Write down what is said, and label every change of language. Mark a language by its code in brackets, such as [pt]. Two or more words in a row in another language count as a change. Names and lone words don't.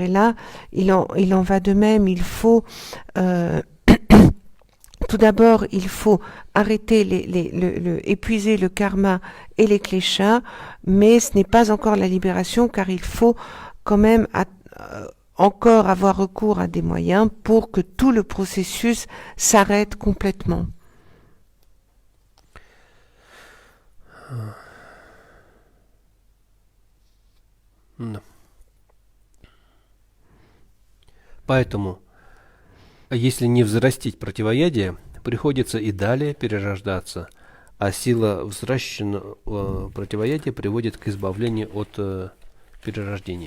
[fr] Et là, il en va de même, il faut tout d'abord, il faut arrêter épuiser le karma et les kleshas, mais ce n'est pas encore la libération car il faut quand même encore avoir recours à des moyens pour que tout le processus s'arrête complètement. [ru] Да. Поэтому, если не взрастить противоядие, приходится и далее перерождаться, а сила взращенного противоядия приводит к избавлению от перерождения.